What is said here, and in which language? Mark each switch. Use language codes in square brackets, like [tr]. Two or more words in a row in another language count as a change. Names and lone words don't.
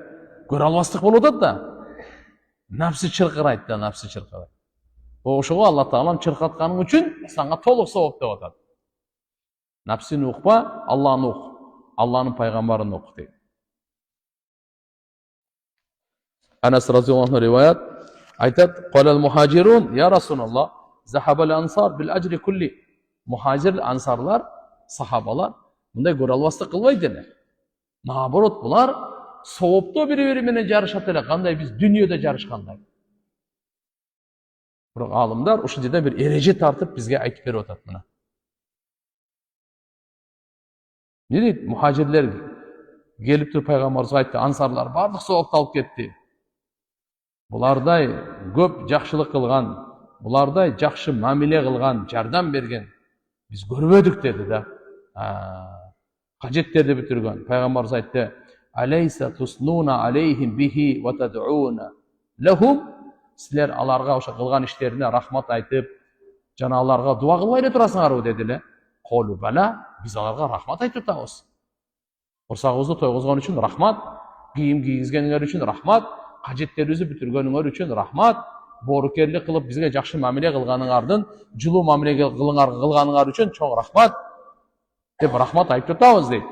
[ky] Көрө албастык болуп атат да. Напсы чыркырайт да, напсы чыркырайт. Ошого Алла Таалам чыркатканың үчүн сага толук сооп деп атат. Напсыны укпа, Алланы ук. Алланын пайгамбарын ук дейт. Анас [ar] رضي الله عنه [ky] риваят айтат: [ar] "قال المهاجرون يا رسول الله ذهب الأنصار بالأجر كله." [ky] Мухажир ансарлар, сахабалар мындай көрө албастык кылбайт эле. Наоборот, булар соопто бири-бири менен жарышат эле, кандай биз дүйнөдө жарышкандай. Бирок алымдар ушул жерде бир эреже тартып бизге айтып берип атат мына. Не дейт? Мухажирлер келип туруп пайгамбарыбызга айтты, ансарлар бардык соопты алып кетти. Булардай көп жакшылык кылган, булардай жакшы мамиле кылган, жардам берген биз көрбөдүк деди да. Кажеттерди бүтүргөн. Пайгамбарыбыз айтты: [ar] "أليس تثنون عليهم به وتدعون لهم." [ky] Силер аларга ошо кылган иштерине рахмат айтып, жана аларга дуа кылбай эле турасыңарбы деди эле. Колу бала, биз аларга рахмат айтып атабыз. Курсагыбызды тойгузгон үчүн рахмат, кийим кийгизгениңер үчүн рахмат, кажеттерибизди бүтүргөнүңөр үчүн рахмат, боорукерлик кылып бизге жакшы мамиле кылганыңардын, жылуу мамиле кылганыңар үчүн чоң рахмат деп рахмат айтып атабыз дейт.